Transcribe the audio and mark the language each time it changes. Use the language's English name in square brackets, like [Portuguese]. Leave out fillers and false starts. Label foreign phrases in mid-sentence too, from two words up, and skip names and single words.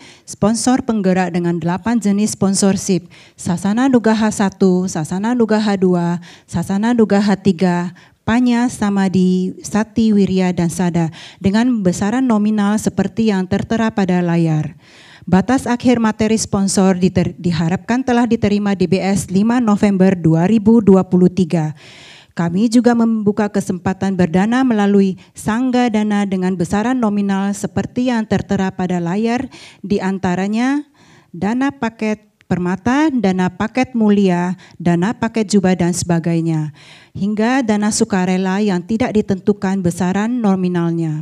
[Indonesian] sponsor penggerak dengan 8 jenis sponsorship, Sasana Nugaha 1, Sasana Nugaha 2, Sasana Nugaha 3, Panya, Samadi, Sati, Wirya, dan Sada dengan besaran nominal seperti yang tertera pada layar. Batas akhir materi sponsor diharapkan telah diterima DBS 5 November 2023. Kami juga membuka kesempatan berdana melalui Sangga Dana dengan besaran nominal seperti yang tertera pada layar, di antaranya dana paket permata, dana paket mulia, dana paket jubah, dan sebagainya, hingga dana sukarela yang tidak ditentukan besaran nominalnya.